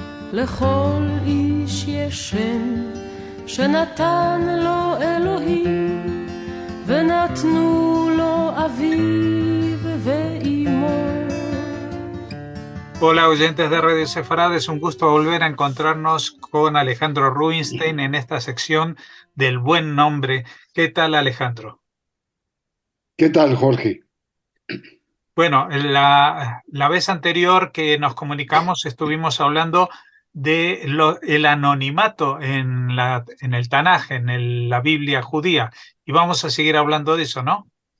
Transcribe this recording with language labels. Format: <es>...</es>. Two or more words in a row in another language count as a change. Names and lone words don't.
<he>לכל איש יש שם שנתן לו אלוהים, ונתנו לו אביו ואימו.</he> <es>Hola oyentes de Radio Sefarad, es un gusto volver a encontrarnos con Alejandro Rubinstein en esta sección del buen nombre. ¿Qué tal, Alejandro? ¿Qué tal, Jorge? Bueno, la vez anterior que nos comunicamos estuvimos hablando de el anonimato en el Tanaj, la Biblia judía, y vamos a seguir hablando de eso, ¿no?</es>